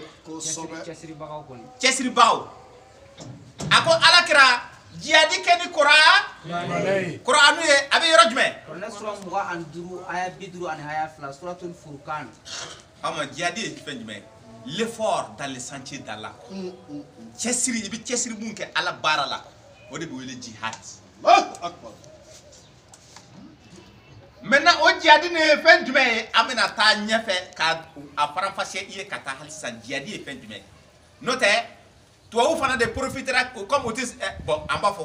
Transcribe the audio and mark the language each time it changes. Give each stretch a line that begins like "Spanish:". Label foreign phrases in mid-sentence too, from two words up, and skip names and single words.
Bambara: Kosɛbɛ. cɛsiribagaw kɔni cɛsiribagaw a ko alakira jihadi kɛ ni Kur'anu ye a bɛ yɔrɔ jumɛn kɔrɔnɛ sura 25 aya 50 ani aya 2
Arabic: سورة الفرقان
Bambara: ama jihadi ye fɛn jumɛn
French: l'effort dans le sentier d'Allah
Bambara: cɛsiri i bɛ cɛsiri mun kɛ ala baara la o de bɛ wele jihad
Arabic: الله أكبر.
Bambara: maintenant o jihadi ni ye fɛn jumɛn ye an bɛna taa ɲɛfɛ ka a faranfasiya i ye ka taa hali sisan jihadi ye fɛn jumɛn n'o tɛ tubabu fana
French: de profitera comme
Bambara: o tɛ bon an b'a